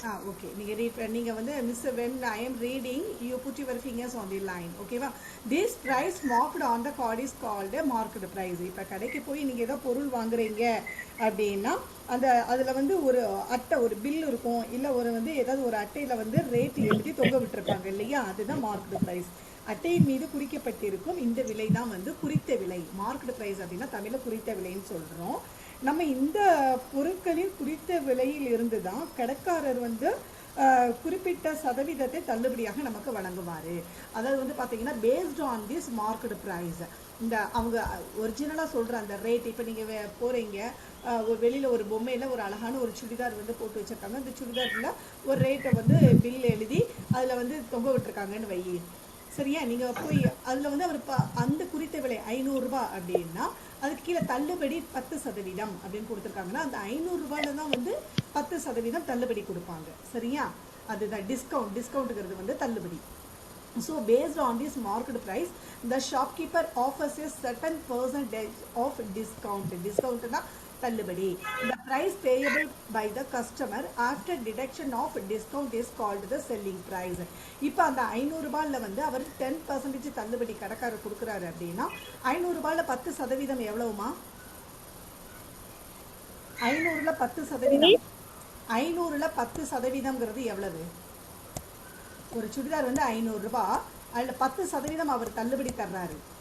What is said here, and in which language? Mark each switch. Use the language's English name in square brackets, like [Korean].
[Tamil] Okay, நீங்க வந்து miss [English] when I am reading you put your fingers on the line, [Tamil] ஓகேவா? [English] this price marked on the card is called a market price. [Tamil] இப்போ கடைக்கு போய் நீங்க ஏதோ பொருள் வாங்குறீங்க அப்படின்னா அந்த அதில் வந்து ஒரு அட்டை, ஒரு பில் இருக்கும், இல்லை ஒரு வந்து ஏதாவது ஒரு அட்டையில் வந்து ரேட் எழுதி தொங்க விட்டுருப்பாங்க இல்லையா? அதுதான் மார்க்கெட் ப்ரைஸ். அட்டையின் மீது குறிக்கப்பட்டிருக்கும் இந்த விலை தான் வந்து குறித்த விலை. மார்க்கெட் ப்ரைஸ் அப்படின்னா தமிழில் குறித்த விலைன்னு சொல்கிறோம். நம்ம இந்த பொருட்களின் குறித்த விலையில் இருந்து தான் கடைக்காரர் வந்து குறிப்பிட்ட சதவீதத்தை தள்ளுபடியாக நமக்கு வழங்குவார். அதாவது வந்து பார்த்தீங்கன்னா [English] based on this market price, [Tamil] இந்த அவங்க ஒரிஜினலாக சொல்கிற அந்த ரேட். இப்போ நீங்கள் போகிறீங்க, ஒரு வெளியில் ஒரு பொம்மையில் ஒரு அழகான ஒரு சுடிதார் வந்து போட்டு வச்சுருக்காங்க. அந்த சுடிதாரில் ஒரு ரேட்டை வந்து பில் எழுதி அதில் வந்து தொங்க விட்டுருக்காங்கன்னு வையி. சரியா, நீங்கள் போய் அதில் வந்து அவர் அந்த குறித்த விலை 500 ரூபாய் அப்படின்னா அதுக்கு கீழே தள்ளுபடி 10% அப்படின்னு கொடுத்துருக்காங்கன்னா அந்த 500 ரூபாயில தான் வந்து 10% தள்ளுபடி கொடுப்பாங்க. சரியா, அதுதான் டிஸ்கவுண்ட்டுங்கிறது வந்து தள்ளுபடி. [English] So based on this market price, the shopkeeper offers a certain percentage of discount. [Tamil] Discount na தள்ளுபடி. [English] The price payable by the customer after deduction of discount is called the selling price. [Tamil] இப்போ அந்த 500 ரூபாயில வந்து அவர் 10% தள்ளுபடி கடைக்காரர் கொடுக்குறாரு அப்படின்னா 500 ரூபாயில 10% எவ்வளவுமா? 500ல 10%, 500ல 10%ங்கிறது எவ்வளவு? ஒரு சுடிதார் வந்து 500 ரூபாய், அதில் 10% அவர் தள்ளுபடி தர்றாரு.